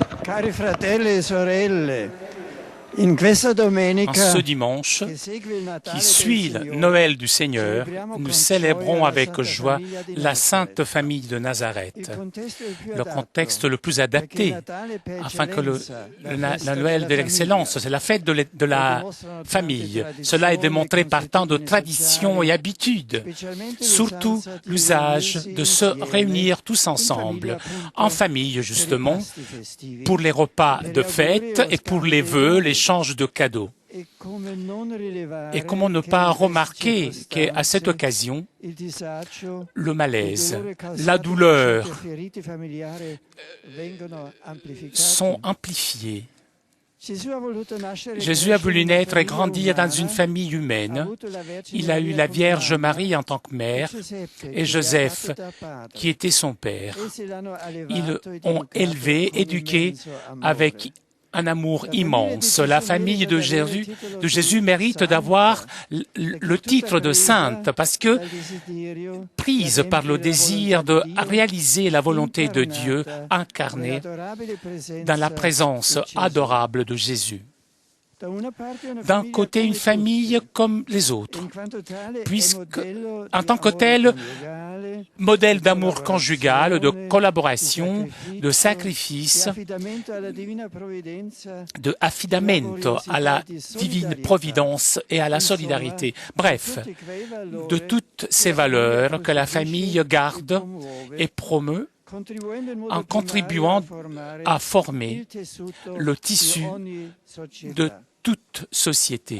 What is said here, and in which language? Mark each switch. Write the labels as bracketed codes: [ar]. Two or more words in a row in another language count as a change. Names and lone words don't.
[it] Cari fratelli e sorelle, in questa [fr] En [it] domenica [fr] ce dimanche [it] che segue il Natale [fr] qui [it] del [fr] suit le [it] Signore, [fr] Noël du Seigneur, [it] celebriamo [fr] nous [it] con [fr] célébrons [it] gioia la [fr] avec [it] Santa [fr] joie [it] Famiglia di [fr] la Sainte [it] Nazareth. [fr] Famille de [it] Il [fr] Nazareth, [it] contesto è il più [fr] le [it] adatto, [fr] contexte le plus [it] perché il [fr] adapté, [it] Natale per [fr] afin que [it] eccellenza, la [fr] la [it] festa [fr] Noël [it] della [fr] de l'excellence, [it] famiglia. [fr] c'est la fête de [it] Lo [fr] la [it] dimostrano tante [fr] famille. Cela est [it] tradizioni, [fr] démontré par tant de [it] consuetudini [fr] traditions [it] sociali, [fr] et habitudes, [it] specialmente [fr] surtout [it] l'usanza di [fr] l'usage [it] riunirsi [fr] de se [it] insieme [fr] réunir tous [it] in [fr] ensemble, [it] famiglia [fr] en [it] appunto [fr] famille [it] per i [fr] justement, [it] pasti festivi, [fr] pour les repas [it] per gli [fr] de [it] auguri e [fr] fête [it] lo [fr] et pour [it] scambio [fr] les [it] dei [fr] vœux, [it] doni. [fr] l'échange de cadeaux. [it] E come non [fr] Et [it] rilevare [fr] comment ne [it] che [fr] pas [it] in queste [fr] remarquer qu'à cette [it] circostanze [fr] occasion, [it] il disagio, [fr] le [it] il [fr] malaise, [it] dolore [fr] la [it] causato da [fr] douleur [it] certe ferite familiari vengono amplificati. [fr] sont amplifiés. [it] Gesù ha voluto nascere e [fr] Jésus a [it] crescere [fr] voulu [it] in una [fr] naître et [it] famiglia [fr] grandir dans une [it] umana, [fr] famille [it] ha [fr] humaine. [it] avuto la Vergine [fr] Il a eu [it] Maria [fr] la [it] come [fr] Vierge [it] mamma [fr] Marie en tant que [it] e [fr] mère [it] Giuseppe [fr] et [it] che gli ha [fr] Joseph [it] fatto da padre. [fr] qui était son père. [it] Essi l'hanno [fr] Ils [it] allevato ed [fr] ont [it] educato [fr] élevé, [it] con [fr] éduqué [it] immenso amore. [fr] avec un amour [it] La famiglia di [fr] immense. [it] Gesù [fr] La famille [it] merita [fr] de [it] di avere il [fr] Jésus, [it] titolo [fr] de [it] di [fr] Jésus mérite d'avoir [it] santa, [fr] le [it] perché [fr] titre [it] tutta [fr] de [it] presa [fr] sainte parce que [it] dal desiderio di [fr] prise par le [it] adempiere la [fr] désir [it] volontà [fr] de [it] di Dio, [fr] réaliser la volonté de Dieu [it] incarnata [fr] incarnée [it] nell'adorabile [fr] dans la [it] presenza [fr] présence [it] di Gesù. [fr] adorable de Jésus. [it] Da una parte una [fr] D'un [it] famiglia [fr] côté, une [it] come [fr] famille [it] tutti, [fr] comme les [it] e [fr] autres, [it] in quanto tale è [fr] puisque, [it] modello [fr] en [it] di [fr] tant que [it] amore [fr] tel, [it] coniugale, [fr] modèle [it] di [fr] d'amour conjugal, de [it] collaborazione, [fr] collaboration, [it] di [fr] de [it] sacrificio, [fr] sacrifice, [it] di affidamento alla divina provvidenza, [fr] de affidamento à la divine providence et à la solidarité. Bref, de toutes ces valeurs que la famille garde et promeut en contribuant à former le tissu de toute société.